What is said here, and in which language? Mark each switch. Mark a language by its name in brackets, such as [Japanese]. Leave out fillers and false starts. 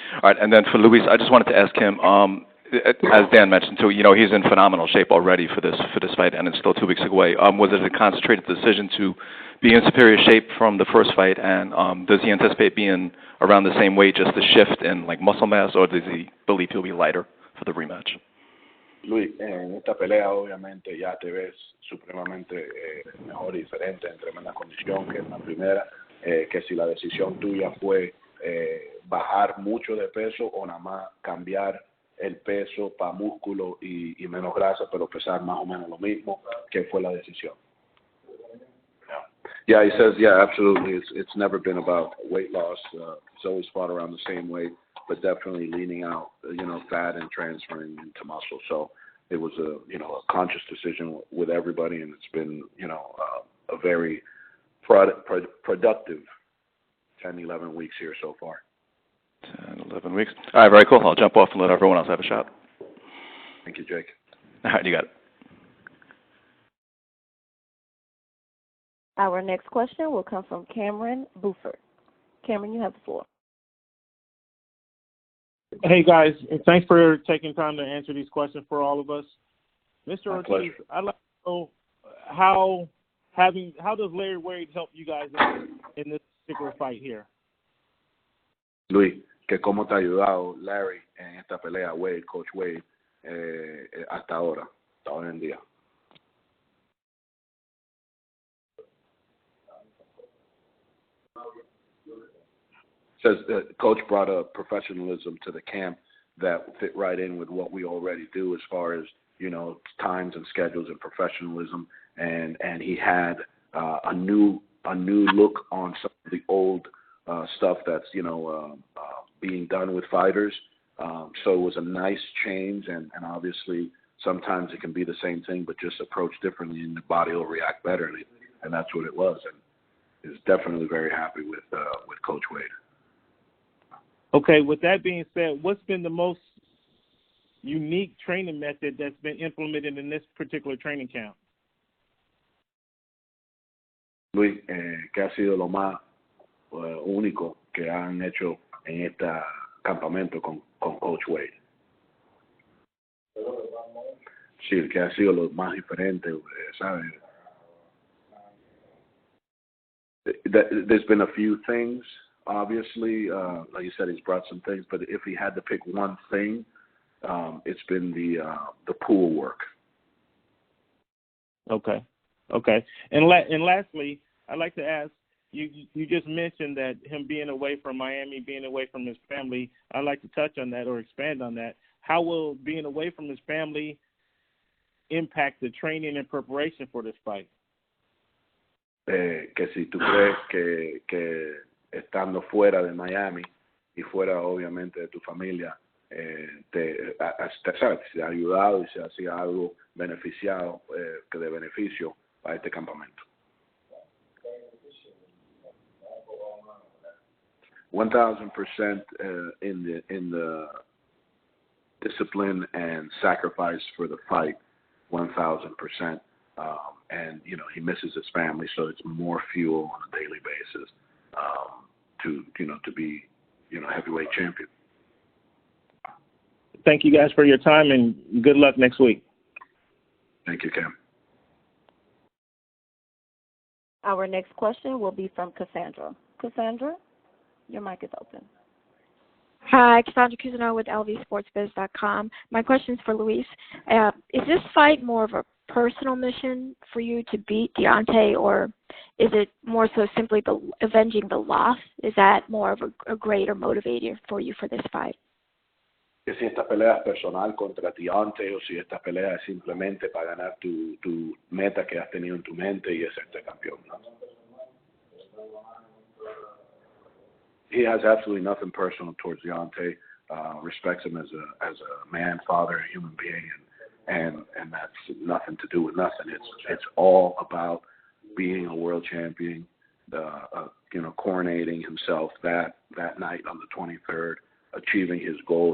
[English] All right, and then for Luis, I just wanted to ask him, as Dan mentioned too, he's in phenomenal shape already for this fight, and it's still 2 weeks away. Was it a concentrated decision to be in superior shape from the first fight, and does he anticipate being around the same weight, just a shift in muscle mass, or does he believe he'll be lighter for the rematch? [Spanish] Luis, en esta pelea obviamente ya te ves supremamente mejor y diferente, en tremenda condición que en la primera, que si la decisión tuya fue bajar mucho de peso o nada más cambiar el peso para músculo y menos grasa, pero pesar más o menos lo mismo, que fue la decisión. [English] Yeah, he says, yeah, absolutely. It's never been about weight loss. It's always fought around the same weight, but definitely leaning out, fat and transferring into muscle. So it was a conscious decision with everybody, and it's been, a very productive 10, 11 weeks here so far. 10, 11 weeks. All right, very cool. I'll jump off and let everyone else have a shot. Thank you, Jake. All right, you got it. Our next question will come from Cameron Buford. Cameron, you have the floor. Hey, guys. Thanks for taking time to answer these questions for all of us. Mr. Ortiz, I'd like to know how does Larry Wade help you guys in this particular fight here? [Spanish] Luis, que cómo te ha ayudado Larry en esta pelea, Wade, Coach Wade, hasta hoy en día. [English] Says Coach brought a professionalism to the camp that fit right in with what we already do as far as, times and schedules and professionalism, and he had a new look on some of the old stuff that's being done with fighters. So it was a nice change, and obviously sometimes it can be the same thing but just approached differently, and the body will react better, and that's what it was. And is definitely very happy with Coach Wade. Okay, with that being said, what's been the most unique training method that's been implemented in this particular training camp? [Spanish] Luis, ¿qué ha sido lo más único que han hecho en este campamento con Coach Wade? Sí, ¿qué ha sido lo más diferente, ¿sabes? [English] There's been a few things, obviously. Like you said, he's brought some things, but if he had to pick one thing, it's been the pool work. Okay. And lastly, I'd like to ask, you just mentioned that him being away from Miami, being away from his family, I'd like to touch on that or expand on that. How will being away from his family impact the training and preparation for this fight? [Spanish] Que si tú crees que estando fuera de Miami y fuera obviamente de tu familia, te ha ayudado y se hacía algo beneficiado, que de beneficio para este campamento. [English] 1,000% in the discipline and sacrifice for the fight. 1,000%. And he misses his family, so it's more fuel on a daily basis to be heavyweight champion. Thank you guys for your time, and good luck next week. Thank you, Cam. Our next question will be from Cassandra. Cassandra, your mic is open. Hi, Cassandra Cousineau with LVSportsBiz.com. My question is for Luis. Is this fight more of a personal mission for you to beat Deontay, or is it more so simply avenging the loss? Is that more of a greater motivator for you for this fight? [Spanish] Que si esta pelea es personal contra Deontay o si esta pelea es simplemente para ganar tu meta que has tenido en tu mente y es este campeón, ¿no? [English] He has absolutely nothing personal towards Deontay. respects him as a man, father, a human being, and that's nothing to do with nothing. It's all about being a world champion, coronating himself that night on the 23rd, achieving his goal.